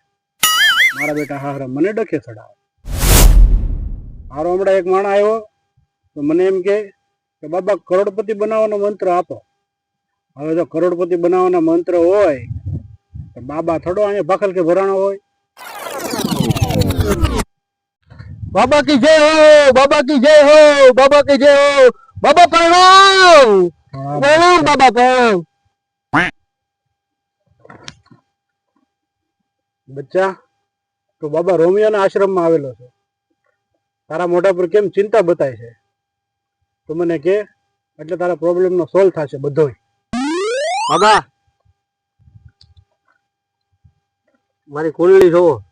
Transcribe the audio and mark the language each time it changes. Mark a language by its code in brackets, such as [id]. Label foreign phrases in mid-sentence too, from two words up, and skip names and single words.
[gu] મારા બેટા હાહરા મને ડખે ચડાવે. મારો હમણાં એક માણસ આવ્યો તો મને એમ કે બાબા કરોડપતિ બનાવવાનો મંત્ર આપો. હવે જો કરોડપતિ બનાવવાનો મંત્ર હોય તો બાબા થોડો અહીંયા ભાખલ કે ભરાણો હોય. [hi] बाबा की जय हो, बाबा की जय हो, बाबा की जय हो, बाबा प्रणाम, प्रणाम बाबा प्रणाम. [gu] બચ્ચા, તો બાબા રોમિયોના આશ્રમમાં આવેલો છે. તારા મોઢા પર કેમ ચિંતા બતાય છે? તો મને કે, એટલે તારા પ્રોબ્લેમનો સોલ્વ થશે બધોય. बाबा મારી કુંડલી જોવો.